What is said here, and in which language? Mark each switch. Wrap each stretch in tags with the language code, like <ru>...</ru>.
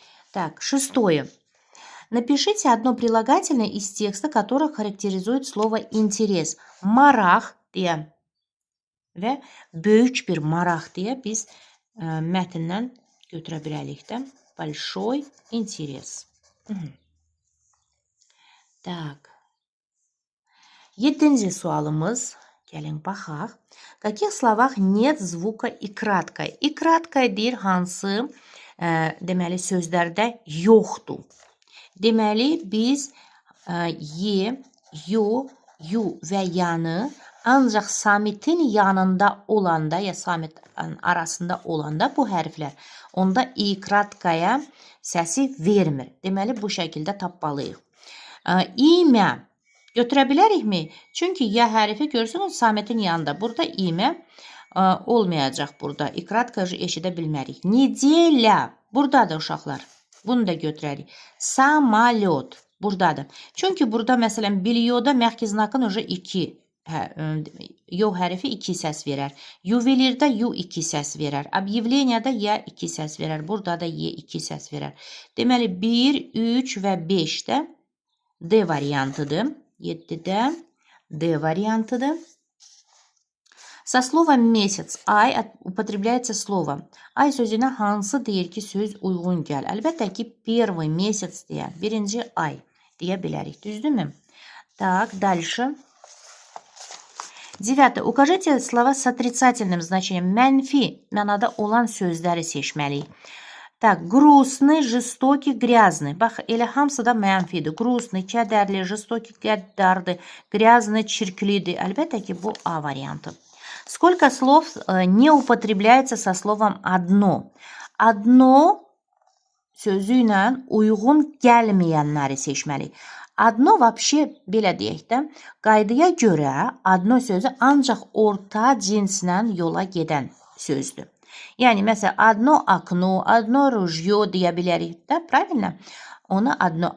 <ru>Так, шестое. Напишите одно прилагательное из текста, которое характеризует слово интерес.</ru> <az>Maraq deyə və böyük bir maraq deyə biz mətndən götürə bilərik də.</az> <ru>Большой интерес.</ru> <az>Так. 7-ci sualımız. Gəlin baxaq.</az> <ru>В каких словах нет звука и краткое?</ru> <az>И краткое deyir hansı deməli sözlərdə yoxdur. Deməli biz ye, yo, yu və yanı ancaq samitin yanında olanda ya samit arasında olanda bu hərflər onda i kratkaya səsi vermir. Deməli bu şəkildə tapmalıyıq. İmə götürə bilərikmi? Çünki ya hərfi görürsünüz samitin yanında. Burada imə olmayacaq burada. İkratka eşidə bilmərik. Nedeля. Buradadır uşaqlar. Bunu da götürərik. Samolyot. Buradadır. Çünki burada məsələn bilyoda məxki znakın 2. Yo hərfi 2 səs verər. Yuvelirdə yu 2 səs verər. Объявленияda ya 2 səs verər. Burada da ye 2 səs verər. Deməli 1, 3 və 5-də D variantıdır. 7-də D variantıdır.</az> <ru>Со словом месяц, ay употребляется слово.</ru> <az>Ay sözünə hansı deyir ki, söz uyğun gəl? Əlbəttə ki,</az> <ru>первый месяц</ru> <az>deyə, birinci ay deyə bilərik. Düzdürmü?</az> <ru>Так, дальше.</ru> <az>9.</az> <ru>Укажите слова с отрицательным значением.</ru> <az>Mənfi mənada olan sözləri seçməliyik.</az> <ru>Так, грустный, жестокий, грязный.</ru> <az>Bax, elə hamısı da mənfidir. Грустный, kədərli, жестокий, qəddardır, грязный, çirklidir. Əlbəttə ki, bu A variantı.</az> <ru>Сколько слов не употребляется со словом одно?</ru> <az>Одно sözü ilə uyğun gəlməyənləri seçməliyik. Adno вообще belə deyək də, qaydaya görə adno sözü ancaq orta cinslə yola gedən sözdür. Yəni, məsələn, adno okno, adno rujyo deyə bilərik də, правильно? Ona adno.</az>